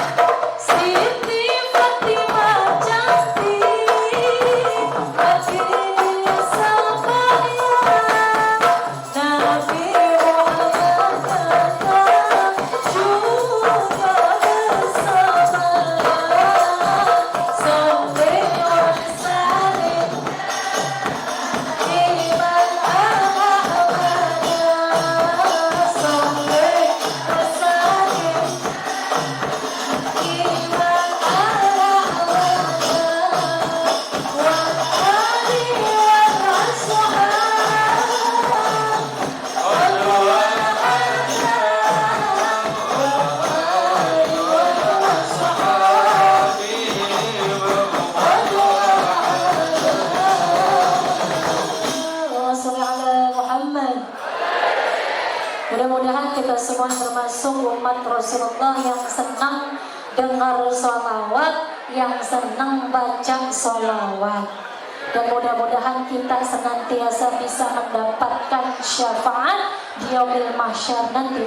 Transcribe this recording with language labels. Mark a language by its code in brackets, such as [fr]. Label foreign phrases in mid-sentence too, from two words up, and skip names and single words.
[id] Siti Fatimah cantik, tapi dia sembahyang. Nabi Muhammad datang juga bersembahyang. [ar] صل وسلم إيمان الأحمدا. صل وسلم إيمان الأحمدا. وآل وأصحاب اللهم صل على محمد. [id] Mudah-mudahan kita semua termasuk umat Rasulullah yang senang dengar sholawat, yang senang baca sholawat. Dan mudah-mudahan kita senantiasa bisa mendapatkan syafaat di [ar] يوم المحشر [id] nanti.